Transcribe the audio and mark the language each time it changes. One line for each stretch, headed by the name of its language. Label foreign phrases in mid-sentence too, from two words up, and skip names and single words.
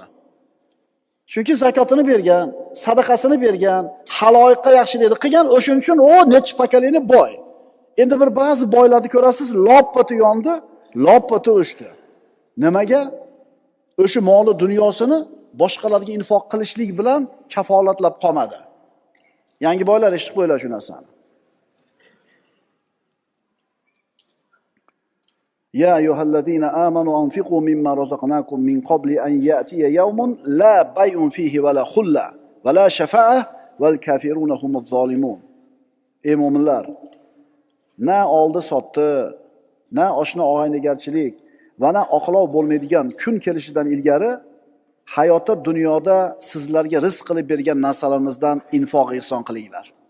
Uzbek: Chunki zakotini bergan, sadaqasini bergan, haloyiqqa yaxshilikni qilgan, o'shuning uchun u necha pokoleniya boy. Endi bir ba'zi boylarni ko'rasiz, loppati yondi, loppati o'shdi. Nimaga? O'sha moli dunyosini boshqalarga infoq qilishlik bilan kafolatlab qolmadi. Yangi boylar eshitib qo'yinglar shu narsani.
Arabic: يا أيها الذين آمنوا أنفقوا مما رزقناكم من قبل أن يأتي يوم لا بيع فيه ولا خلة ولا شفاعة والكافرون هم الظالمون.
Uzbek: Ey mu'minlar, na oldi sotdi, na oshna og'aynigarchilik va na oqlov bo'lmaydigan kun kelishidan ilgari hayotda dunyoda sizlarga rizq qilib bergan narsalarimizdan infoq ihson qilinglar.